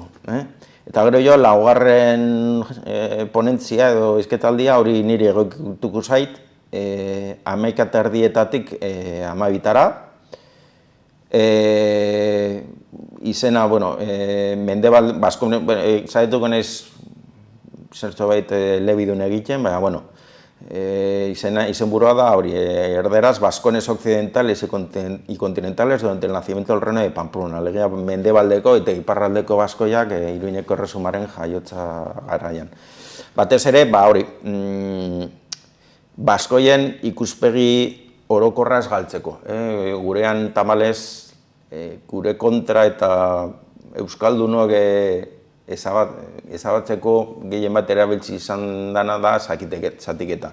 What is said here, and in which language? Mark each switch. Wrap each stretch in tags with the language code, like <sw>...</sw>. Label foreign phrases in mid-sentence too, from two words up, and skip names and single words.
<eu>Eta gero jo, laugarren ponentzia edo izketaldia hori niri egokituko zait, 11:30-etatik 12:00-etara. Izena, Mendebal, Baskonia, zaituko naiz zertxo bait lebidun egiten, baina, izenburua da hori, erderaz, Baskones occidentales y continentales durante el nacimiento del reino de Pamplona. Alegia, mendebaldeko eta iparraldeko Baskoiak Iruñeko erresumaren jaiotza garaian. Batez ere, hori, Baskoien ikuspegi orokorraz galtzeko. Gurean tamalez, gure kontra eta euskaldunok ezabatzeko gehien bat erabiltzi izan dana da zatiketa.</eu>